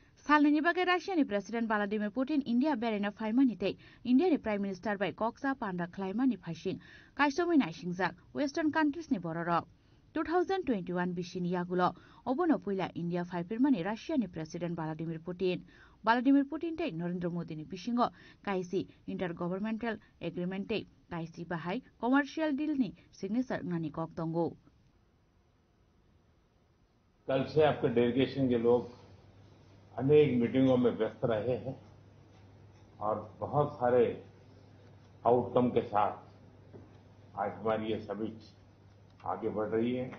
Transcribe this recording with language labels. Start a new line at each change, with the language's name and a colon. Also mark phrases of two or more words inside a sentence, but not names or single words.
Kok Borok: salni bagai Russia ni President Vladimir Putin India berena faimani tei India ni
English: Prime Minister
Kok Borok: bai koksa panda klaimani phasing kaisomai naisingjak
English: Western countries
Kok Borok: ni bororok 2021 bisini yagulo obono puila India faipirmani Russia ni President Vladimir Putin tei Narendra Modi ni bisingo kaisi
English: intergovernmental agreement
Kok Borok: tei kaisi bahai
English: commercial deal
Kok Borok: ni signature ngani kok tongo.
Hindi: कल से आपके डेलीगेशन के लोग अनेक मीटिंगों में व्यस्त रहे हैं और बहुत सारे आउटकम के साथ आज हमारी ये समिट आगे बढ़ रही है।